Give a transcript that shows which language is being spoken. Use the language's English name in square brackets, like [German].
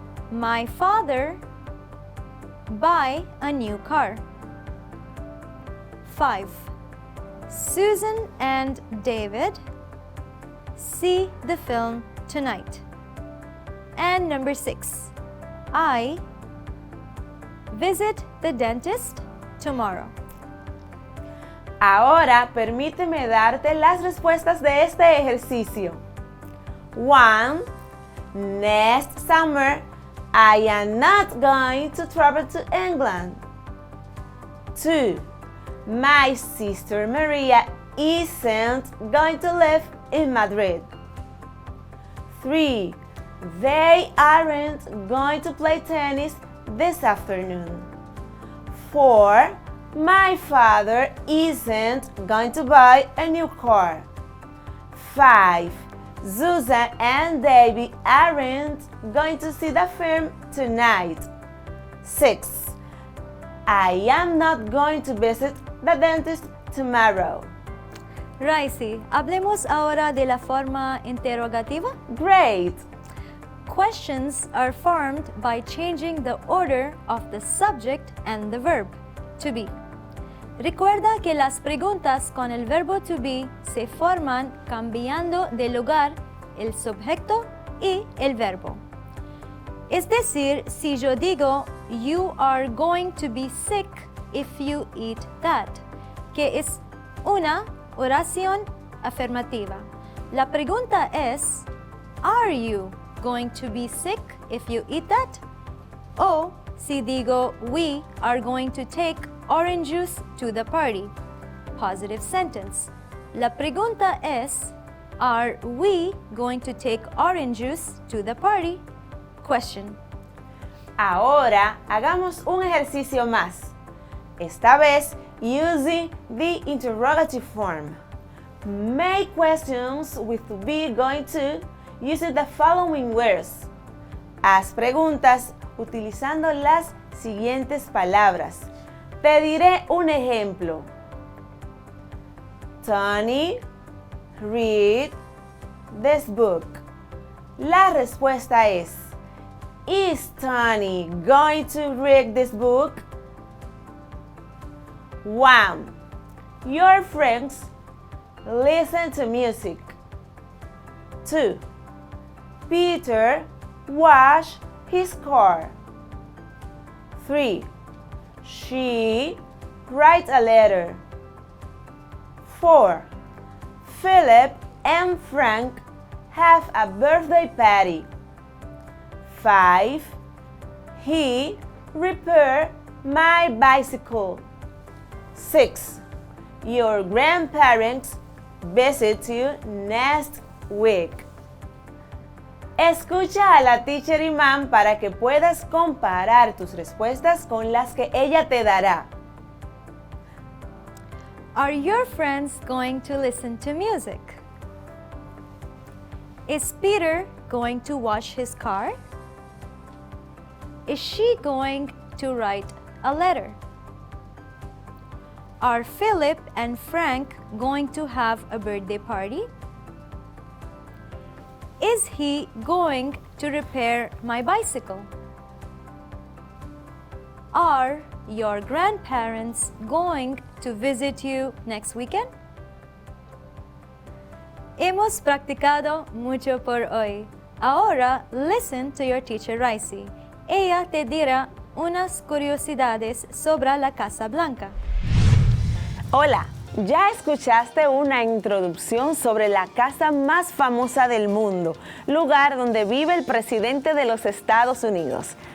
[English] My father buy a new car. 5. Susan and David see the film tonight. And number 6. I visit the dentist tomorrow. [Spanish] Ahora permíteme darte las respuestas de este ejercicio. [English] 1. Next summer, I am not going to travel to England. 2. My sister Maria isn't going to live in Madrid. 3. They aren't going to play tennis this afternoon. 4. My father isn't going to buy a new car. 5. Susan and David aren't going to see the film tonight. 6. I am not going to visit the dentist tomorrow. [Spanish] Raisi, hablemos ahora de la forma interrogativa. [English] Great! Questions are formed by changing the order of the subject and the verb, to be. [Spanish] Recuerda que las preguntas con el verbo to be se forman cambiando de lugar el sujeto y el verbo. Es decir, si yo digo, [English] you are going to be sick if you eat that, [Spanish] que es una oración afirmativa. La pregunta es, [English] are you going to be sick if you eat that? [Spanish] O si digo, [English] we are going to take orange juice to the party. Positive sentence. [Spanish] La pregunta es, [English] are we going to take orange juice to the party? Question. [Spanish] Ahora hagamos un ejercicio más. Esta vez [English] using the interrogative form. Make questions with to be going to using the following words. [Spanish] Haz preguntas utilizando las siguientes palabras. Te diré un ejemplo. Tony, [English] read this book. [Spanish] La respuesta es, [English] is Tony going to read this book? 1. Your friends listen to music. 2. Peter washed his car. 3. She writes a letter. 4. Philip and Frank have a birthday party. 5. He repaired my bicycle. 6. Your grandparents visit you next week. [Spanish] Escucha a la Teacher Iman para que puedas comparar tus respuestas con las que ella te dará. [English] Are your friends going to listen to music? Is Peter going to wash his car? Is she going to write a letter? Are Philip and Frank going to have a birthday party? Is he going to repair my bicycle? Are your grandparents going to visit you next weekend? [Spanish] Hemos practicado mucho por hoy. Ahora, [English] listen to your teacher [Spanish] Raisi. Ella te dirá unas curiosidades sobre la Casa Blanca. Hola, ya escuchaste una introducción sobre la casa más famosa del mundo, lugar donde vive el presidente de los Estados Unidos.